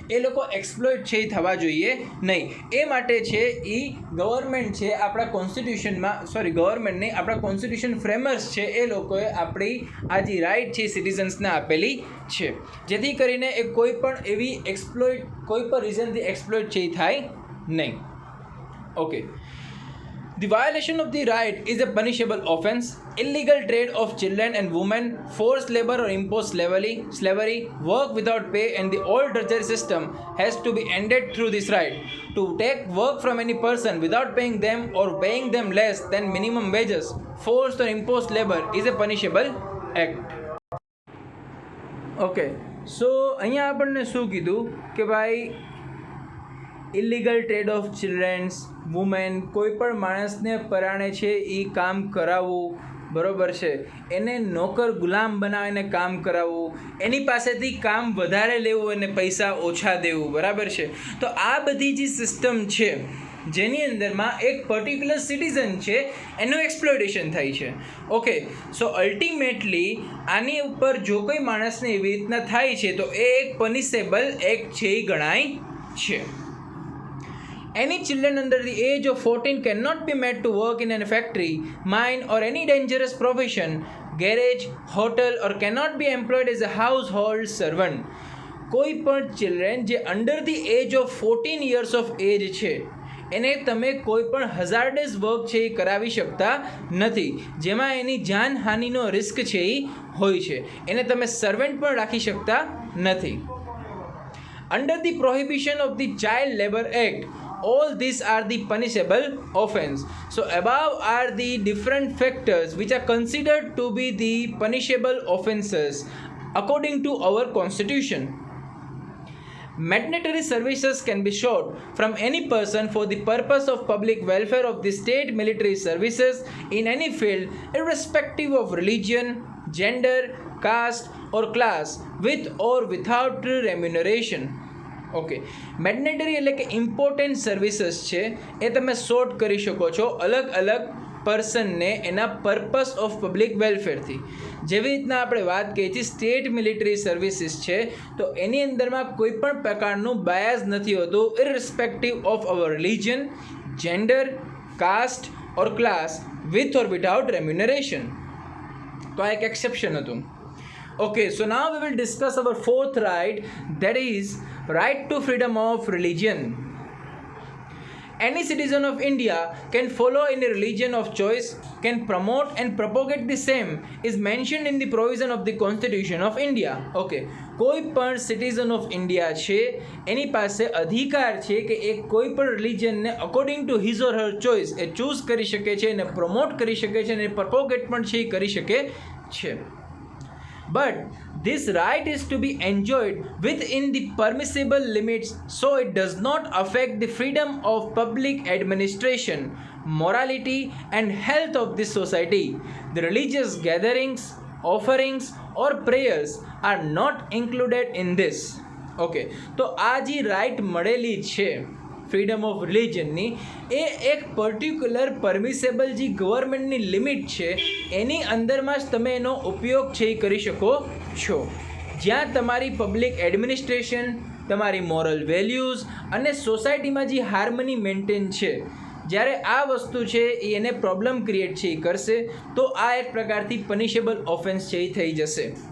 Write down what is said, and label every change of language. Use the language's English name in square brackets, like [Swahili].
[Gujarati] એ લોકો એક્સપ્લોઇટ છે એ થવા જોઈએ નહીં. એ માટે છે એ ગવર્મેન્ટ છે આપણા કોન્સ્ટિટ્યુશનમાં, ગવર્મેન્ટ નહીં, આપણા કોન્સ્ટિટ્યુશન ફ્રેમર્સ છે એ લોકોએ આપણી આ જે રાઇટ છે સિટીઝન્સને આપેલી છે, જેથી કરીને એ કોઈ પણ એવી કોઈ પણ રીઝનથી એક્સપ્લોઇટ છે એ થાય નહીં. [English] Okay, the violation of the right is a punishable offense. Illegal trade of children and women, forced labor or imposed slavery, work without pay, and the old drudgery system has to be ended through this right. To take work from any person without paying them or paying them less than minimum wages, forced or imposed labor is a punishable act. [Gujarati] Okay, સો અહીંયા આપણને શું કીધું કે ભાઈ illegal trade off children's, women, કોઈ પણ માણસને પરાણે છે એ કામ કરાવવું, બરાબર છે, એને નોકર ગુલામ બનાવીને કામ કરાવવું, એની પાસેથી કામ વધારે લેવું અને પૈસા ઓછા દેવું, બરાબર છે. તો આ બધી જે સિસ્ટમ છે જેની અંદરમાં એક પર્ટિક્યુલર સિટીઝન છે એનું એક્સપ્લોઇટેશન થાય છે. ઓકે, સો અલ્ટિમેટલી આની ઉપર જો કોઈ માણસને એવી રીતના થાય છે તો એ એક પનિશેબલ એક્ટ છે એ ગણાય છે. [English] Any children under the age of 14 cannot be made to work in a factory, mine or any dangerous profession, garage, hotel or cannot be employed as a household servant. [Gujarati] કોઈ પણ ચિલ્ડ્રન જે [English] under the age of 14 years of age [Gujarati] છે એને તમે કોઈ પણ હઝાર્ડસ work છે એ કરાવી શકતા નથી, જેમાં એની જાનહાનિનો રિસ્ક છે એ હોય છે. એને તમે સર્વન્ટ પણ રાખી શકતા નથી. [English] Under the prohibition of the child labour act, all these are the punishable offense. So above are the different factors which are considered to be the punishable offenses according to our constitution. Mandatory services can be sought from any person for the purpose of public welfare of the state military services in any field, irrespective of religion, gender, caste or class, with or without remuneration. [Gujarati] Okay, mandatory એટલે કે important services છે એ તમે short કરી શકો છો અલગ અલગ પર્સનને એના પર્પસ ઓફ પબ્લિક વેલફેરથી. જેવી રીતના આપણે વાત કરી છે સ્ટેટ મિલિટરી સર્વિસીસ છે તો એની અંદરમાં કોઈ પણ પ્રકારનું બાયસ નથી હોતું, [English] Irrespective of our religion, gender, caste or class, with or without remuneration. [Gujarati] તો આ એક એક્સેપ્શન હતું. [English] Okay, so now we will discuss our fourth right, that is right to freedom of religion. Any citizen of India can follow any religion of choice, can promote and propagate the same, is mentioned in the provision of the Constitution of India. [Gujarati] Okay, કોઈ પણ citizen of India છે એની પાસે અધિકાર છે કે એ કોઈ પણ રિલિજનને [English] according to his or her choice [Gujarati] A choose કરી શકે છે, એને પ્રમોટ કરી શકે છે અને પ્રપોગેટ પણ છે એ કરી શકે છે. But [English] This right is to be enjoyed within the permissible limits so it does not affect the freedom of public administration, morality and health of the society. The religious gatherings, offerings or prayers are not included in this. [Gujarati] Okay, તો આ જે right મળેલી છે freedom of રિલિજનની, એ એક particular permissible જે ગવર્મેન્ટની limit છે એની અંદરમાં જ તમે એનો ઉપયોગ છે એ કરી શકો છો. જ્યાં તમારી પબ્લિક એડમિનિસ્ટ્રેશન, તમારી મોરલ વેલ્યુઝ અને સોસાયટીમાં જે હાર્મની મેન્ટેન છે, જ્યારે આ વસ્તુ છે એ એને પ્રોબ્લેમ ક્રિએટ છે એ કરશે તો આ એક પ્રકારથી પનિશેબલ ઓફેન્સ છે એ થઈ જશે.